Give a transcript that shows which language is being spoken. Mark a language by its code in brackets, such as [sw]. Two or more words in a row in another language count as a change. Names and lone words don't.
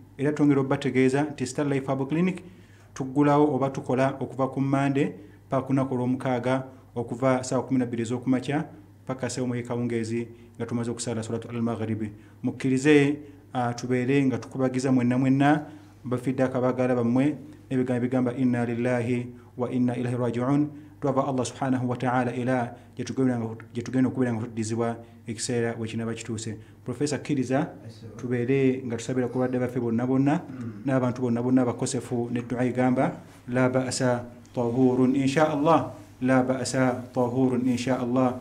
[lg] Era tongero bategeeza nti Star Life Herbal Clinic tugulawo oba tukola okuva ku Monday paka kunako lw'omukaaga okuva saa 12 ez'okumakya paka saa 1 kawungeezi nga tumaze okusala [ar] صلاة المغرب. [lg] Mukkirize tubeere nga tukubagiza mwenna bafidde akabagala bammwe n'ebigambo bigamba [ar] إنا لله وإنا إليه راجعون. [lg] Twava [ar] الله سبحانه وتعالى [lg] ila jetugenda okubeera nga tuddizibwa ekiseera wekinaba kituuse. Professor Kiriza tubeere nga tusabira ku badde baffe bonna n'abantu bonna bakosefu ne du'a igamba [ar] لا بأس طهور إن شاء الله, لا بأس طهور إن شاء الله.